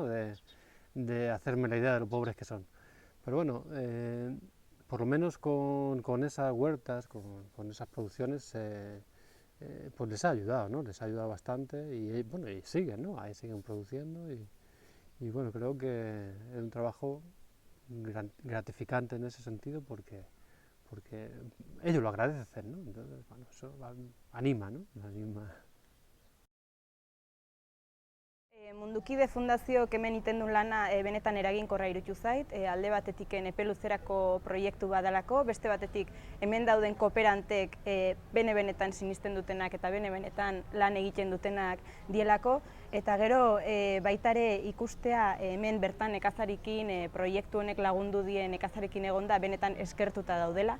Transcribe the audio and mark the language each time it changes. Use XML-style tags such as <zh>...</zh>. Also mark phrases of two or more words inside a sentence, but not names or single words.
<es>De hacerme la idea de lo pobres que son. Pero bueno, por lo menos con esas huertas, con esas producciones, pues les ha ayudado, ¿no? Les ha ayudado bastante y bueno, y siguen, ¿no? Ahí siguen produciendo y bueno, creo que es un trabajo gratificante en ese sentido porque ellos lo agradecen, ¿no? Entonces, bueno, eso anima, ¿no? Anima.</es> <eu>Mundukide Fundazioak hemen egiten duen lana benetan eraginkorra iruditu zait, alde batetik epe luzerako proiektu badalako, beste batetik hemen dauden kooperantek benetan sinisten dutenak eta benetan lan egiten dutenak dielako, eta gero baita ere ikustea hemen bertan nekazarikin proiektu honek lagundu dien nekazarekin egonda benetan eskertuta daudela.</eu>